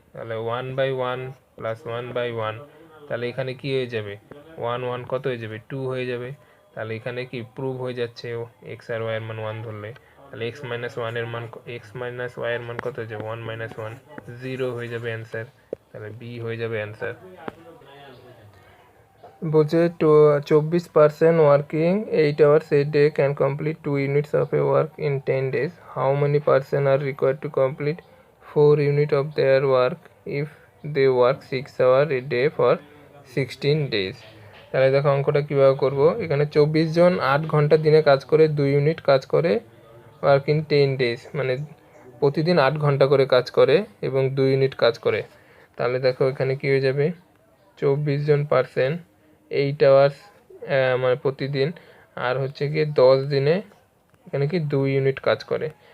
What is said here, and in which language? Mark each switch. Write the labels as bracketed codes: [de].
[bn] তাহলে 1/1 প্লাস 1/1, তাহলে এখানে কি হয়ে যাবে, 1 1 কত হয়ে যাবে, 2 হয়ে যাবে। তাহলে এখানে কি প্রুভ হয়ে যাচ্ছে x আর y এর মান 1 ধরলে, তাহলে x - 1 এর মান, x - y এর মান কত হয়ে যাবে, 1 - 1 0 হয়ে যাবে অ্যান্সার। তাহলে বি হয়ে যাবে অ্যান্সার। [en] বলছে 24% working 8 hours a day can complete 2 units of a work in 10 days. How many person are required to complete 4 units of their work if they work 6 hours a day for 16 days? [bn] তাহলে দেখো অঙ্কটা কীভাবে করবো। এখানে 24 জন 8 ঘন্টা দিনে কাজ করে 2 ইউনিট কাজ করে [en] work in 10 days, [bn] মানে প্রতিদিন 8 ঘন্টা করে কাজ করে এবং 2 ইউনিট কাজ করে। তাহলে দেখো এখানে কী হয়ে যাবে, 24 জন পার্সেন্ট 8 আওয়ার্স মানে প্রতিদিন, আর হচ্ছে কি 10 দিনে এখানে কি 2 ইউনিট কাজ করে।